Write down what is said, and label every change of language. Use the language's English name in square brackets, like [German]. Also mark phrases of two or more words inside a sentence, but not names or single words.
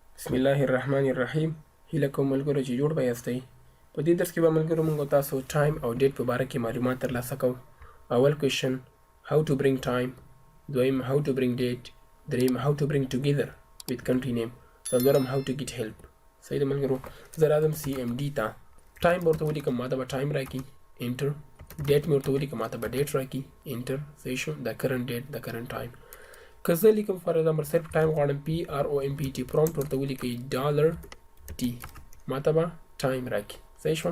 [Pashto] بسم الله الرحمن الرحیم. هیله کوم ملګرو چې جوړ به یاستئ. په دې درس کې به ملګرو موږ تاسو ټایم او ډیټ په باره کې معلومات ترلاسه کوو. اول کوېشن [English] how to bring time، [Pashto] دویم [English] how to bring date، [Pashto] دریم [English] how to bring together with country name، [Pashto] څلورم [English] how to get help. [Pashto] صحیح ده ملګرو. زه راځم CMD ته. ټایم به ورته ولیکم، ماته به ټایم راکړي انټر. ډیټ مې ورته ولیکم، ماته به ډیټ راکړي انټر. صحیح شو. د [English] current date, [Pashto] د [English] current time. [Pashto] که زه لیکم [English] for example [Pashto] صرف ټایم غواړم PROMPT پرومپټ ورته ولیکئ $T، ماته به ټایم راکړي. صحیح شوه.